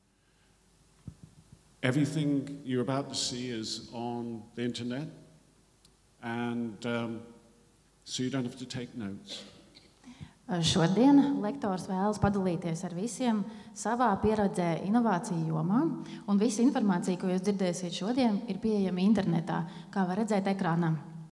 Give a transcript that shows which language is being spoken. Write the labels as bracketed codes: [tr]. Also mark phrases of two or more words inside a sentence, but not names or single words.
[en] Everything you're about to see is on the internet, and so you don't have to take notes. [lv] Šodien lektors vēlas padalīties ar visiem savā pieredzē inovāciju jomā, un visa informācija, ko jūs dzirdēsiet šodien, ir pieejama internetā, kā var redzēt ekrānā.